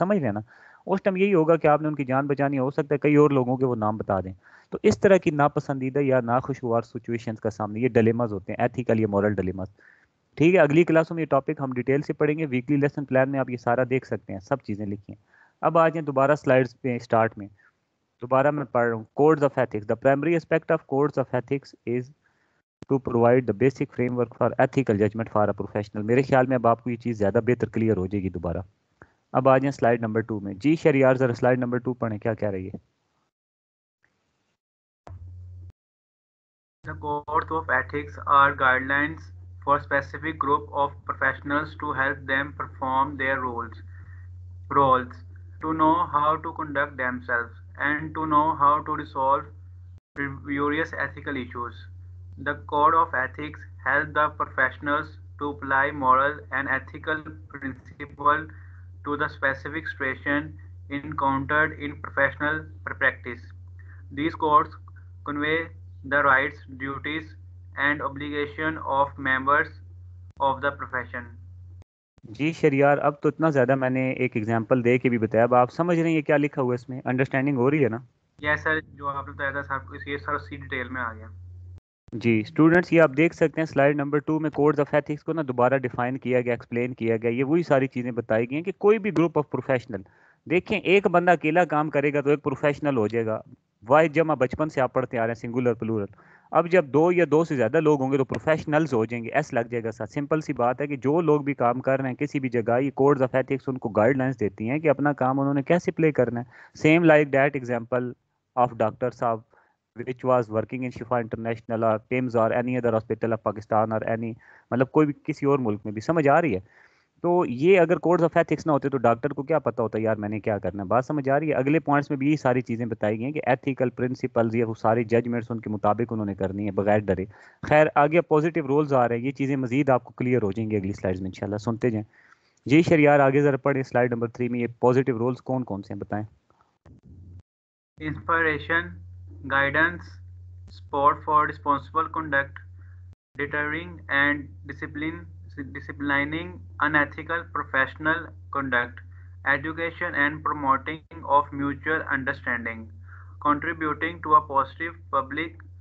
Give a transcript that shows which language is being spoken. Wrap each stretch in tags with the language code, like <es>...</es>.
<ur>سمجھ رہے ہیں نا، اس ٹائم یہی ہوگا کہ آپ نے ان کی جان بچانی، ہو سکتا ہے کئی اور لوگوں کے وہ نام بتا دیں. تو اس طرح کی ناپسندیدہ یا ناخوشگوار سچویشنز کا سامنے، یہ ڈیلیماز ہوتے ہیں، ایتھیکل یا مورل ڈیلیماز. ٹھیک ہے، اگلی کلاسوں میں یہ ٹاپک ہم ڈیٹیل سے پڑھیں گے، ویکلی لیسن پلان میں آپ یہ سارا دیکھ سکتے ہیں، سب چیزیں لکھی ہیں. اب آ جائیں دوبارہ سلائڈز پہ، اسٹارٹ میں دوبارہ میں پڑھ رہا ہوں.</ur> <en>Codes of ethics, the primary aspect of codes of ethics is to provide the basic framework for ethical judgement for a professional.</en> <ur>میرے خیال میں اب آپ کو یہ چیز زیادہ بہتر کلیئر ہو جائے گی دوبارہ. اب آ جائیں سلائڈ نمبر 2 میں. جی شریار ذرا سلائڈ نمبر 2 پڑھیں، کیا کہہ رہی ہے؟</ur> <en>The codes of ethics are guidelines for a specific group of professionals to help them perform their roles, to know how to conduct themselves, and to know how to resolve various ethical issues. The code of ethics helps the professionals to apply moral and ethical principles to the specific situation encountered in professional practice. These codes convey the rights, duties, and obligation of members of the profession.</en> <ur>جی شریار اب تو اتنا زیادہ میں نے ایک example دے کے بھی بتایا، اب آپ سمجھ رہے ہیں یہ کیا لکھا ہوا ہے اس میں، انڈرسٹینڈنگ ہو رہی ہے نا؟ یس سر، جو آپ نے بتایا تھا سر یہ سر اسی ڈیٹیل میں آ گیا. جی اسٹوڈنٹس یہ آپ دیکھ سکتے ہیں سلائیڈ نمبر 2 میں کوڈز آف ایتھکس کو نا دوبارہ ڈیفائن کیا گیا، ایکسپلین کیا گیا. یہ وہی ساری چیزیں بتائی گئی ہیں کہ کوئی بھی گروپ آف پروفیشنل، دیکھیں ایک بندہ اکیلا کام کرے گا تو ایک پروفیشنل ہو جائے گا. واحد جمع بچپن سے آپ پڑھتے آ رہے ہیں سنگولر پلورل. اب جب دو یا دو سے زیادہ لوگ ہوں گے تو پروفیشنلز ہو جائیں گے، ایس لگ جائے گا ساتھ. سمپل سی بات ہے کہ جو لوگ بھی کام کر رہے ہیں کسی بھی جگہ، یہ کوڈز آف ایتھکس ان کو گائیڈ لائنس دیتی ہیں کہ اپنا کام انہوں نے کیسے پلے کرنا ہے.</ur> <en>same like that example of doctor صاحب which was working in Shifa International or PIMS or any other hospital of Pakistan or any</en> <ur>مطلب کوئی بھی کسی اور ملک میں بھی. سمجھ آ رہی ہے؟ تو یہ اگر کوڈز آف ایتھکس نہ ہوتے تو ڈاکٹر کو کیا پتا ہوتا یار میں نے کیا کرنا ہے. بات سمجھ آ رہی ہے؟ اگلے پوائنٹس میں بھی یہی ساری چیزیں بتائی گئی ہیں کہ ایتھیکل پرنسپلز یا وہ ساری ججمنٹس ان کے مطابق انہوں نے کرنی ہے بغیر ڈرے. خیر آگے پازیٹیو رولز آ رہے ہیں، یہ چیزیں مزید آپ کو کلیئر ہو جائیں گی اگلی سلائڈز میں انشاءاللہ. سنتے جائیں. جی شریار آگے ذرا پڑھیں سلائڈ نمبر 3 میں یہ پازیٹیو رولز کون کون سے ہیں بتائیں.</ur> <en>Inspiration, guidance, support for responsible conduct, deterring and disciplining unethical professional conduct, education and promoting of mutual understanding, contributing to a positive public</en>